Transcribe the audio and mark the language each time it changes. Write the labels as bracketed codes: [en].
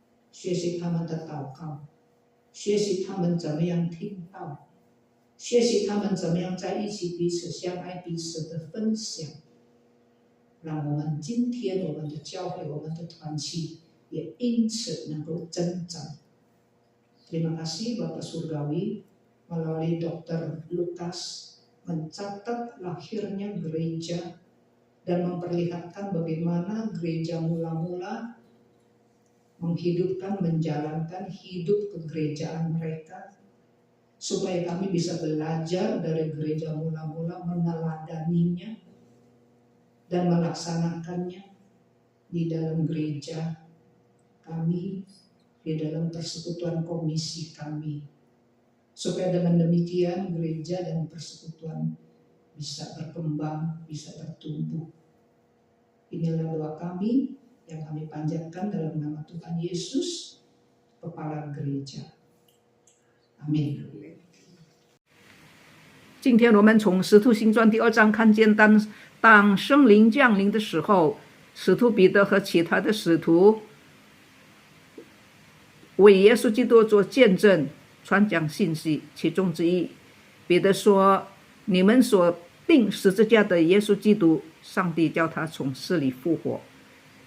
[zh] 学习他们的祷告，学习他们怎么样听道，学习他们怎么样在一起彼此相爱，彼此的分享，让我们今天我们的教会，我们的团契也因此能够增长。 [id] Terima kasih Bapak Surgawi melalui Dr. Lukas mencatat lahirnya gereja dan memperlihatkan bagaimana gereja mula-mula menghidupkan, menjalankan hidup kegerejaan mereka, supaya kami bisa belajar dari gereja mula-mula, meneladaninya dan melaksanakannya di dalam gereja kami, di dalam persekutuan komisi kami, supaya dengan demikian gereja dan persekutuan bisa berkembang, bisa bertumbuh. Inilah doa kami yang kami panjatkan dalam nama Tuhan Yesus, Kepala Gereja. Amin. [zh] 今天我们从使徒行传第2章看见，当圣灵降临的时候，使徒彼得和其他的使徒为耶稣基督做见证，传讲信息。其中之一，彼得说：“你们所钉十字架的耶稣基督，上帝叫他从死里复活。”